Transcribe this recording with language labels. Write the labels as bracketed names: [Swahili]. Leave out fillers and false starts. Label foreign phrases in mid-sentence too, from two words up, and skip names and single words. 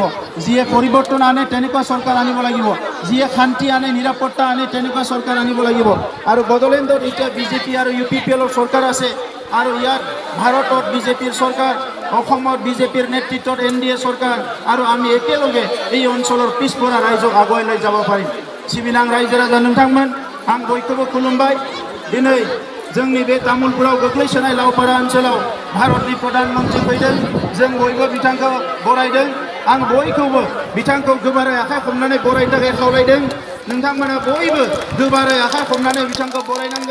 [Assamese] যিয়ে পৰিৱৰ্তন আনে তেনেকুৱা চৰকাৰ আনিব লাগিব, যিয়ে শান্তি আনে, নিৰাপত্তা আনে তেনেকুৱা চৰকাৰ আনিব লাগিব। আৰু বড়োলেণ্ডত এতিয়া বিজেপি আৰু ইউপিপিএলৰ চৰকাৰ আছে, আৰু ইয়াত ভাৰতত বিজেপিৰ চৰকাৰ, অসমত বিজেপিৰ নেতৃত্বত NDA চৰকাৰ, আৰু আমি একেলগে এই অঞ্চলৰ পিছপৰা ৰাইজক আগুৱাই লৈ যাব পাৰিম। [Bodo] सिबिनां रायजो राजा नोंथांमोन, आं बयखौबो खुलुमबाय। दिनै जोंनि बे तामुलपुराव गोग्लैसोनाय लावपारा ओनसोलाव भारतनि प्रधानमन्त्री फैदों, जों बयबो बिथांखौ बरायदों। आं बयखौबो बिथांखौ गोबारै आखाइ हमनानै बरायनो थाखाय खावलायदों। नोंथांमोना बयबो गोबारै आखाइ हमनानै बिथांखौ बरायनांगौ।